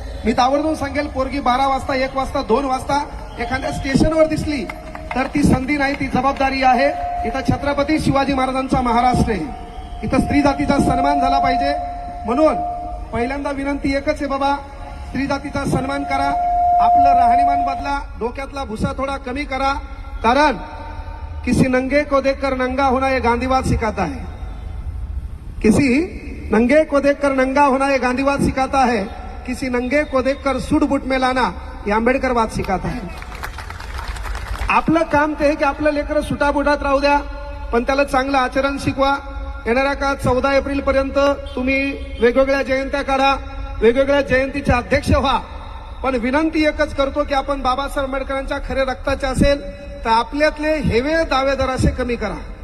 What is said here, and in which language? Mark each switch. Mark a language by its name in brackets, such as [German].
[Marathi] मी ताबडतोब सांगेल, पोरगी 12 वाजता, 1 वाजता, 2 वाजता एखाद्या स्टेशनवर दिसली तर ती संधी नाही, ती जबाबदारी आहे. इथं छत्रपती शिवाजी महाराजांचा महाराष्ट्र आहे, इथं स्त्री जातीचा सन्मान झाला पाहिजे. म्हणून पहिल्यांदा विनंती एकच आहे बाबा, स्त्री जातीचा सन्मान करा, आपलं राहणीमान बदला, डोक्यातला भुसा थोडा कमी करा. कारण [Hindi] किसी नंगे को देखकर नंगा होना ये गांधीवाद सिखाता है, किसी नंगे को देखकर नंगा होना ये गांधीवाद सिखाता है, किसी नंगे को देखकर सूट बूट में लाना ये आंबेडकरवाद सिखाता है. [Marathi] आपलं काम ते आहे की आपलं लेकरं सुटाबुटात राहू द्या, पण त्याला चांगलं आचरण शिकवा. येणाऱ्या काळात 14 एप्रिल पर्यंत तुम्ही वेगवेगळ्या जयंत्या काढा, वेगवेगळ्या जयंतीचे अध्यक्ष व्हा. पण विनंती एकच करतो की आपण बाबासाहेब आंबेडकरांच्या खरे रक्ताचे असेल तर आपल्यातले हेवे दावेदार असे कमी करा.